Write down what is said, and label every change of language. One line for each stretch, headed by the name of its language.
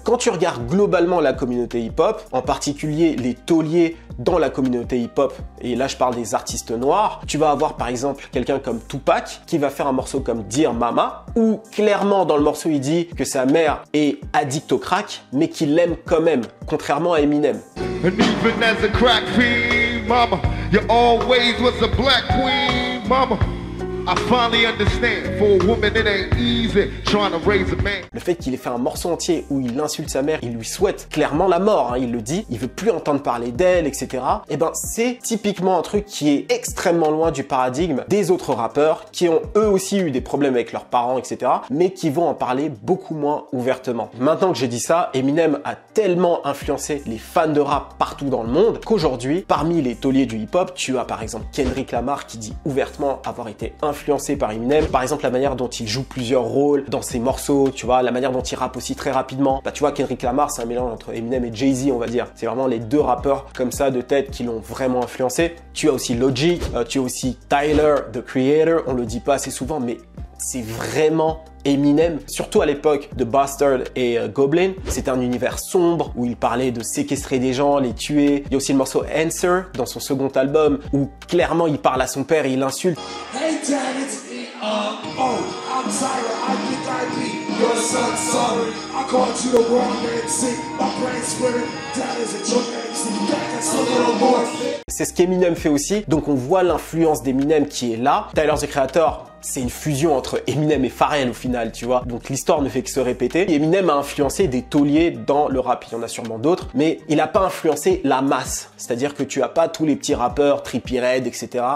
French: Quand tu regardes globalement la communauté hip-hop, en particulier les tauliers dans la communauté hip-hop, et là je parle des artistes noirs, tu vas avoir par exemple quelqu'un comme Tupac qui va faire un morceau comme Dear Mama, où clairement dans le morceau il dit que sa mère est addict au crack, mais qu'il l'aime quand même, contrairement à Eminem.
English: And even as a crack fiend, mama, you always was a black queen, mama. I finally understand, for a woman it ain't easy trying to raise a man.
French: Le fait qu'il ait fait un morceau entier où il insulte sa mère, il lui souhaite clairement la mort, hein, il le dit, il veut plus entendre parler d'elle, etc. Et ben c'est typiquement un truc qui est extrêmement loin du paradigme des autres rappeurs qui ont eux aussi eu des problèmes avec leurs parents, etc. mais qui vont en parler beaucoup moins ouvertement. Maintenant que j'ai dit ça, Eminem a tellement influencé les fans de rap partout dans le monde qu'aujourd'hui, parmi les tauliers du hip-hop, tu as par exemple Kendrick Lamar qui dit ouvertement avoir été influencé par Eminem. Par exemple, la manière dont il joue plusieurs rôles dans ses morceaux, tu vois, la manière dont il rappe aussi très rapidement. Bah, tu vois, Kendrick Lamar, c'est un mélange entre Eminem et Jay-Z, on va dire. C'est vraiment les deux rappeurs comme ça de tête qui l'ont vraiment influencé. Tu as aussi Logic, tu as aussi Tyler, The Creator. On le dit pas assez souvent, mais c'est vraiment Eminem, surtout à l'époque de Bastard et Goblin. C'était un univers sombre où il parlait de séquestrer des gens, les tuer. Il y a aussi le morceau Answer dans son second album où clairement il parle à son père et il l'insulte.
English: Hey dad, it's I'm Tyler, I think I be your son, sorry. I called you the wrong MC. My brain splitting, dad is a drunk MC. That's a little more.
French: C'est ce qu'Eminem fait aussi, donc on voit l'influence d'Eminem qui est là. Tyler, The Creator, c'est une fusion entre Eminem et Pharrell au final, tu vois. Donc l'histoire ne fait que se répéter. Et Eminem a influencé des tauliers dans le rap. Il y en a sûrement d'autres, mais il n'a pas influencé la masse. C'est-à-dire que tu as pas tous les petits rappeurs, Trippie Redd, etc.